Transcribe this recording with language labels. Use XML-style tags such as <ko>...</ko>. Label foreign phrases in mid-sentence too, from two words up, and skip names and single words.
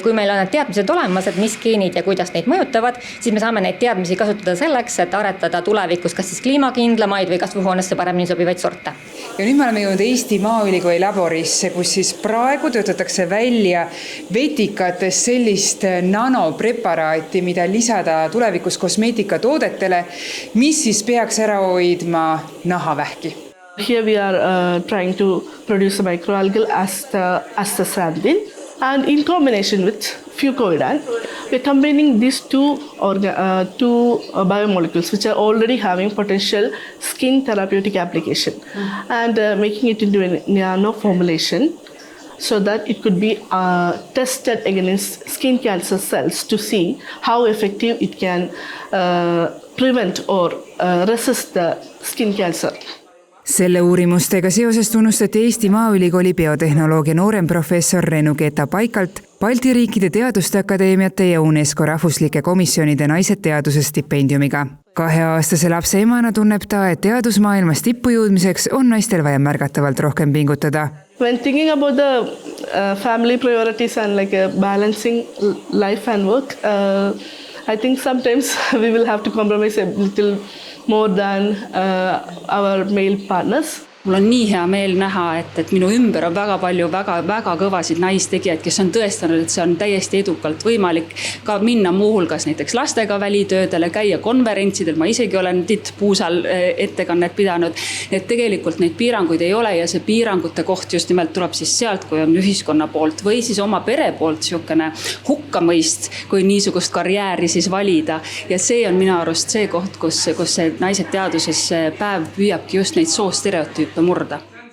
<et>Kui meil on need teadmised olemas, et mis geenid ja kuidas neid mõjutavad, siis me saame neid teadmisi kasutada selleks, et aretada tulevikus kas siis kliimakindlamaid või kasvuhoonesse paremini sobivaid sorte. Ja nüüd me oleme jõudnud Eesti Maaülikooli laborisse, kus siis praegu töötatakse välja vetikates sellist nanopreparaati, mida lisada tulevikus kosmeetikatoodetele, mis siis peaks ära hoidma nahavähki.</et> <en>Here we are trying to produce a microalgal astaxanthin, and in combination with fucoidan, we're combining these two biomolecules which are already having potential skin therapeutic application and making it into a nano formulation so that it could be tested against skin cancer cells to see how effective it can prevent or resist the skin cancer.</en> <et>Selle uurimustega seoses tunnustati Eesti Maaülikooli biotehnoloogia nooremprofessor Renu Keta-Paikalt, Balti riikide teaduste akadeemiate ja UNESCO rahvuslike komisjonide naised teaduse stipendiumiga. 2-aastase lapse emana tunneb ta, et teadusmaailmas tippu jõudmiseks on naistel vaja märgatavalt rohkem pingutada.</et> <en>When thinking about the family priorities and like balancing life and work, I think sometimes we will have to compromise a little more than our male partners.</en> <et>Mul on nii hea meel näha, et minu ümber on väga palju väga kõvasid naistegijaid, kes on tõestanud, et see on täiesti edukalt võimalik ka minna muuhulgas näiteks lastega välitöödele, käia konverentsidel, ma isegi olen tittpuusal ettekannet pidanud, et tegelikult neid piiranguid ei ole ja see piirangute koht just nimelt tuleb siis sealt, kui on ühiskonna poolt või siis oma pere poolt siukene hukkamõist, kui niisugust karjääri siis valida ja see on minu arust see koht, kus see naised teaduses päev püüabki just neid soostereotüüpe murda.</et>